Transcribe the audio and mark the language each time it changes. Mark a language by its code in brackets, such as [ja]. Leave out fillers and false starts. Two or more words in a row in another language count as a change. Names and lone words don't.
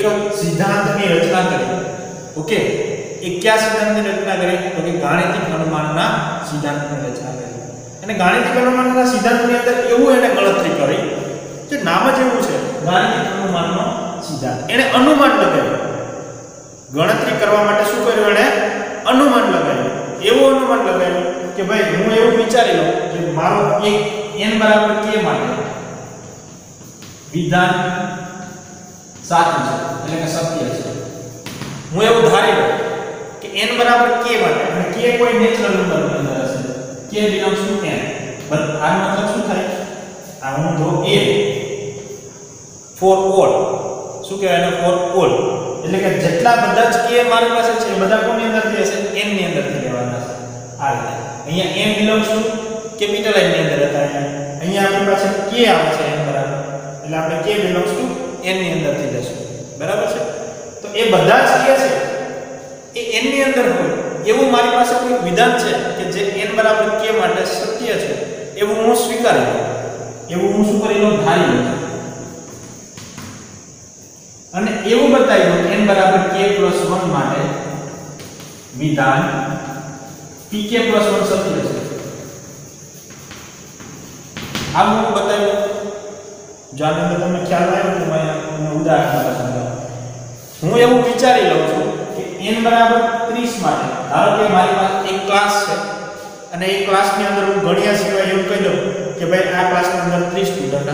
[gu] સિદ્ધાંતની રચના કરી ઓકે એ કયા સિદ્ધાંતની રચના કરી તો કે ગાણિતિક અનુમાનના સિદ્ધાંતની રચના કરી અને ગાણિતિક અનુમાનના સિદ્ધાંતની અંદર એવું એને ગણતરી કરી જે નામ જ એવું છે ગાણિતિક અનુમાનનો સિદ્ધાંત એને અનુમાન લગાવ્યું ગણતરી કરવા માટે શું કર્યું એને અનુમાન લગાવ્યું એવું અનુમાન લગાવ્યું કે ભાઈ હું એવું વિચારી લઉં કે મારો એક n બરાબર k માટે વિધાન સાચું છે એટલે કે સત્ય છે હું એવું ધારી લઉં કે n બરાબર k માટે અને k કોઈ [en] natural numberની [gu] અંદર હશે [en] k belongs to n [gu] બટ આ મતલબ શું થાય આ હું જો a [en] for all [gu] શું કહેવાય એને [en] for all [gu] એટલે કે જેટલા બધા જ k મારી પાસે છે એ બધા કોની અંદરથી હશે n ની અંદરથી લેવાના છે આ રીતે અહીંયા [en] m belongs to [gu] કેપિટલ n ની અંદર હતા અહીંયા આપણી પાસે k આવે છે n બરાબર એટલે આપણે [en] k belongs to n [gu] ની અંદરથી લેશું બરાબર છે તો એ બધા જ k છે એ n ની અંદર હોય એવું મારી પાસે કોઈ વિધાન છે કે જે n બરાબર k માટે સત્ય છે એવું હું સ્વીકારી લઉં એવું હું શું કરી લઉં ધારી લઉં અને એવું બતાવી દઉં n બરાબર k + 1 માટે વિધાન pk + 1 સત્ય છે આ હું બતાવ્યું જાણે કે તમને ખ્યાલ આવ્યો તો મેં ઉદાહરણ સમજાવું હું એવું વિચારી લઉં છું કે n બરાબર 30 માટે ધારો કે મારી પાસે એક ક્લાસ છે અને એ ક્લાસની અંદર હું ગણ્યા સિવાય એવું કહી દઉં કે ભાઈ આ ક્લાસની અંદર 30 સ્ટુડન્ટ